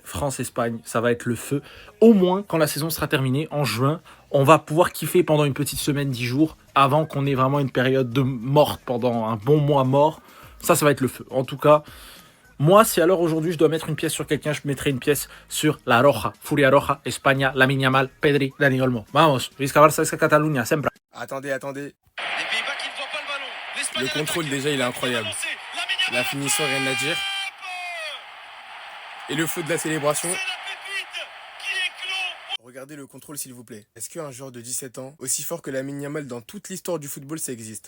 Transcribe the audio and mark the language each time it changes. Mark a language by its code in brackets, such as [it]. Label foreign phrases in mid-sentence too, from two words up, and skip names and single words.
[fr] France-Espagne, ça va être le feu. Au moins, quand la saison sera terminée, en juin, on va pouvoir kiffer pendant une petite semaine, 10 jours, avant qu'on ait vraiment une période de morte pendant un bon mois mort. Ça va être le feu. En tout cas, moi, si alors aujourd'hui je dois mettre une pièce sur quelqu'un, je mettrai une pièce sur La Roja, Furia Roja, España, Lamine Yamal, Pedri, Dani Olmo. [ca] Vamos, visca Barça, visca Catalunya, sempre. [fr] Attendez. Les Pays-Bas qui ne voient pas le ballon. Le contrôle déjà il est incroyable. La finition, rien à dire. Et le feu de la célébration. Regardez le contrôle s'il vous plaît. Est-ce qu'un joueur de 17 ans, aussi fort que Lamine Yamal dans toute l'histoire du football, ça existe?